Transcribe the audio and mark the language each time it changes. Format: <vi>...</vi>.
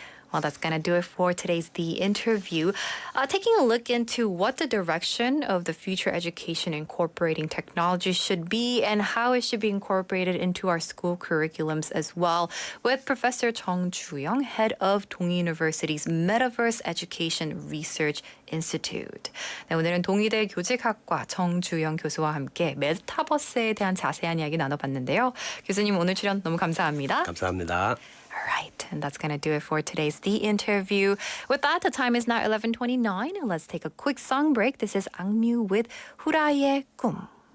<en>Well, that's going to do it for today's The Interview. Taking a look into what the direction of the future education incorporating technology should be and how it should be incorporated into our school curriculums as well, with Professor Chung Ju-young, head of Dongi University's Metaverse Education Research Institute.</en> <ko>네, 오늘은 동의대 교직학과 정주영 교수와 함께 메타버스에 대한 자세한 이야기 나눠봤는데요. 교수님 오늘 출연 너무 감사합니다. 감사합니다.</ko> <en>All right, and that's going to do it for today's The Interview. With that, the time is now 11:29. Let's take a quick song break. This is 악뮤 with 후라이의 꿈.</en>